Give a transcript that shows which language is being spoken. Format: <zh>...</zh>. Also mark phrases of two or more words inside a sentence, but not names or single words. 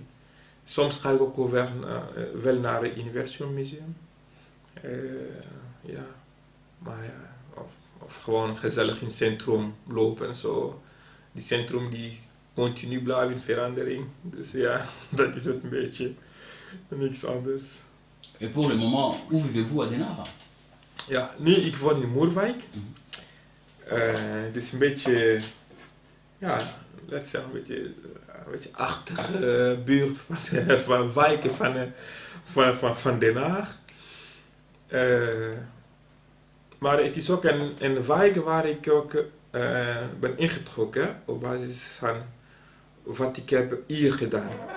<nl>Soms ga ik ook wel naar het Universum Museum. Of gewoon gezellig in het centrum lopen en zo. Die centrum die continu blijft in verandering. Dus ja, dat is het een beetje. Niks anders.</nl> <fr>Et pour le moment, où vivez-vous à Den Haag?</fr> <nl>Ja, nu ik woon in Moerwijk. Het is een beetje, laten we zeggen, een beetje achtige buurt van wijken van Den Haag. Maar het is ook een wijk waar ik ook ben ingetrokken op basis van wat ik heb hier gedaan.</nl>